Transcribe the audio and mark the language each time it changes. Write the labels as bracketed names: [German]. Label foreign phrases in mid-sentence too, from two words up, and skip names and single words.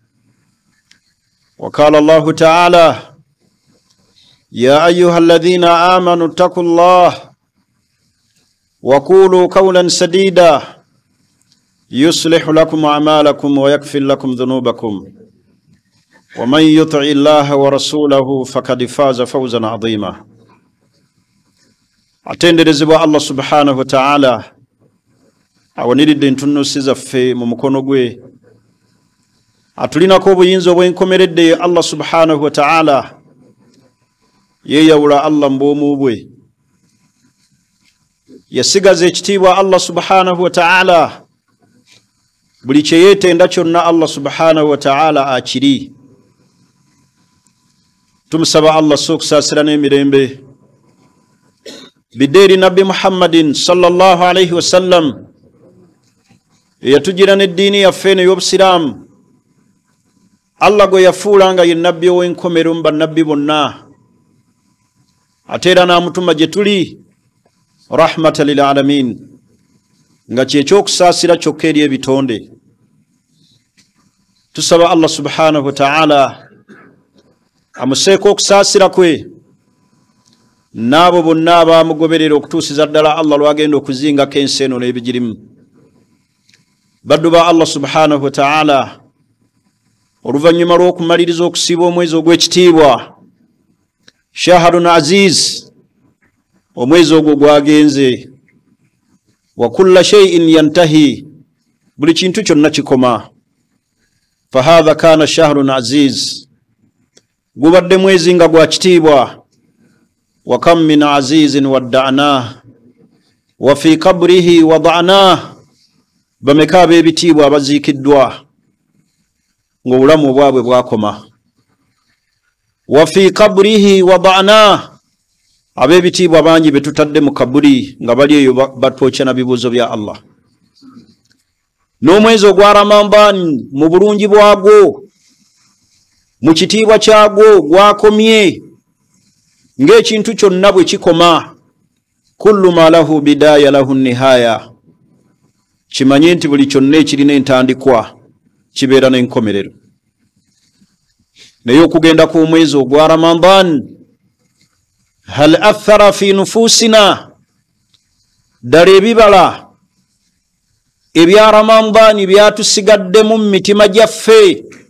[Arabic] وقال الله تعالى: يا أيها الذين آمنوا اتقوا الله وقولوا قولا سديدا يصلح لكم أعمالكم ويغفر لكم ذنوبكم ومن يطع الله ورسوله فقد فاز فوزا عظيما. [Ganda] Atenderezebwa [Arabic] الله سبحانه وتعالى [Ganda] awaniridde ntunusiza ffe mu mukono gwe, atulinako obuyinza obwenkomeredde [Arabic] الله سبحانه وتعالى [Ganda] yeyawula Allah mbwomu bwe, yasigaza ekitiibwa [Arabic] الله سبحانه وتعالى, [Ganda] buli kye yeetenda kyonna [Arabic] الله سبحانه وتعالى [Ganda] akiri. Tumusaba Allah okusaasira n'emirembe biddeeri Nabbi Muhammadin [Arabic] صلى الله عليه وسلم, [Ganda] eyatugira n'eddiini yaffe ey'obusiraamu, Allah gwe yafuula nga ye nabbi ow'enkomero mu bannabbi bonna, ate era n'amutuma gye tuli [Arabic] رحمة للعالمين, [Ganda] nga kyekyokusaasira kyokka eri ebitonde. Tusaba [Arabic] الله سبحانه وتعالى [Ganda] amuseeko okusaasira kwe n'abo bonna abaamugoberera okutuusiza ddala Allah lwagenda okuzingako ensi eno n'ebigirimu. Baddu ba [Arabic] الله سبحانه وتعالى, [Ganda] oluvannyuma lw'okumaliriza okusiiba omwezi ogw'ekitiibwa [Arabic] شهر عزيز, [Ganda] omwezi ogwo gwagenze, [Arabic] وكل شيء ينتهي, [Ganda] buli kintu kyonna kikoma. [Arabic] فهذا كان شهر عزيز, [Ganda] gubadde mwezi nga gwa kitiibwa. [Arabic] وكم من عزيز ودعناه وفي قبره وضعناه, [Ganda] bameka ab'ebitiibwa abaziikiddwa ng'obulamu bwabwe bwakoma. [Arabic] وفي قبره وضعناه, [Ganda] ab'ebitiibwa bangi betutadde mu kaburi nga bali eyo batwokya na bibuuzo bya Allah. N'omwezi ogwa Ramadaan mu bulungi bwagwo, mu kitiibwa kyagwo, gwakomye ng'ekintu kyonna bwe kikoma. [Arabic] كل ما له بداية له نهاية, [Ganda] kimanye nti buli kyonna ekirina entandikwa kibeera n'enkomerero. Naye okugenda kw'omwezi ogwa Ramadaan, [Arabic] هل أثر في نفوسنا, [Ganda] ddala ebibala ebya Ramadaan byatusigaddemu mu mitima gyaffe,